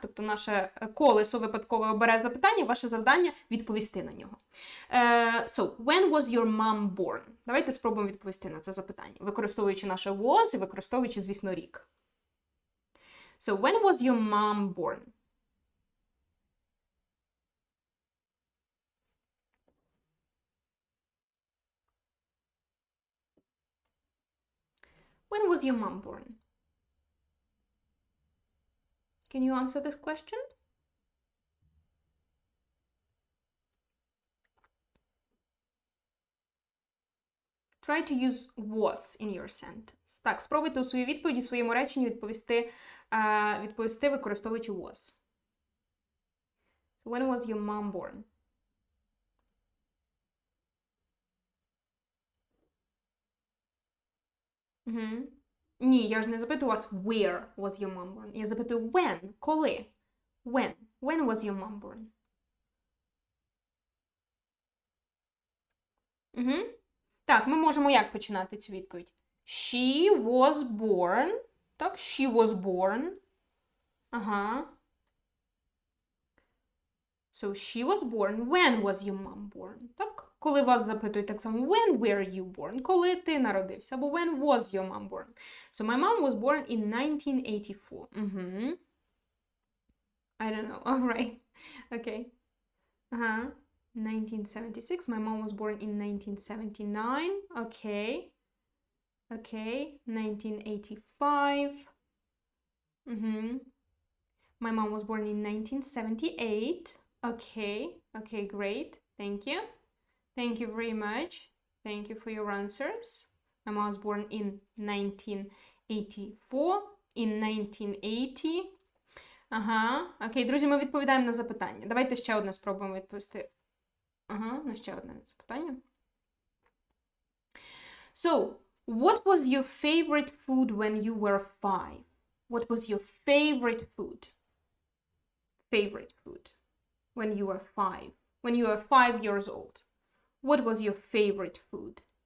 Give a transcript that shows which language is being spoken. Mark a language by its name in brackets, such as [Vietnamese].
[Ukrainian] Тобто наше колесо випадкове обере запитання, ваше завдання відповісти на нього. [English] So, when was your mom born? [Ukrainian] Давайте спробуємо відповісти на це запитання, використовуючи наше was і використовуючи, звісно, рік. [English] So, when was your mom born? When was your mom born? Can you answer this question? Try to use was in your sentence. [Ukrainian] Так, спробуйте у своїй відповіді, у своєму реченні відповісти використовуючи was. [English] When was your mom born? [Ukrainian] Ні, я ж не запитую вас [English] where was your mom born. [Ukrainian] Я запитую when, коли. [English] When was your mom born? [Ukrainian] Так, ми можемо як починати цю відповідь? [English] She was born. [Ukrainian] Так, [English] she was born. Ага. So, she was born. When was your mom born? [Ukrainian] Так? Коли вас запитують так само, [English] when were you born? [Ukrainian] Коли ти народився? Або [English] when was your mom born? So, my mom was born in 1984. I don't know. All right. Okay. 1976. My mom was born in 1979. Okay. 1985. My mom was born in 1978. Okay, great. Thank you. Thank you very much. Thank you for your answers. My mom was born in 1984. In 1980. [Ukrainian] Окей, друзі, ми відповідаємо на запитання. Давайте ще одне спробуємо відповісти. На ще одне запитання. [English] So, what was your favorite food when you were 5? What was your favorite food? Favorite food when you were 5? When you were 5 years old? What was your favorite food?